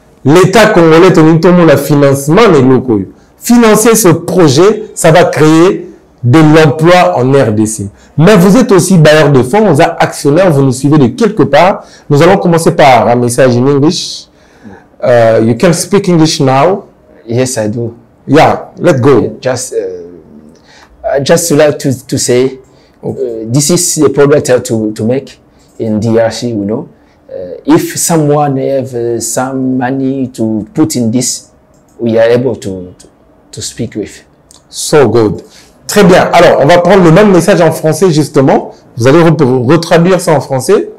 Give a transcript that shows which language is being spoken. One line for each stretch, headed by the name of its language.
French: L'État congolais, le financement, financer ce projet, ça va créer de l'emploi en RDC. Mais vous êtes aussi bailleur de fonds, vous êtes actionnaire, vous nous suivez de quelque part. Nous allons commencer par un message
English: in English. You can speak English now. Yes, I do. Yeah, let's go. Just like to say, this is the product I have to make in DRC, you know. If someone have some money to put in this, we are able to speak with. So good.
French: Très bien. Alors, on va prendre le même message en français, justement. Vous allez retraduire ça en français.